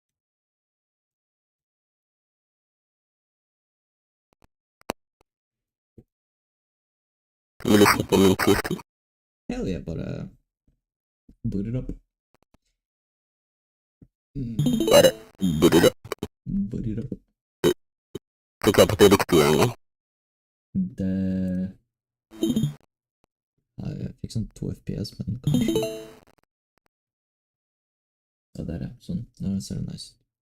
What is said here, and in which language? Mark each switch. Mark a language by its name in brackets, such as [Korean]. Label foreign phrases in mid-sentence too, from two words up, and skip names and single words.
[English] Really simple and twisty. Hell yeah, but boot it up. But boot it up. Boot it up. Look up the experience. [Norwegian] Det... Ja, jeg fikk sånn 2 FPS, men kanskje... Ja, der er sånn. Nå ser det nice ut.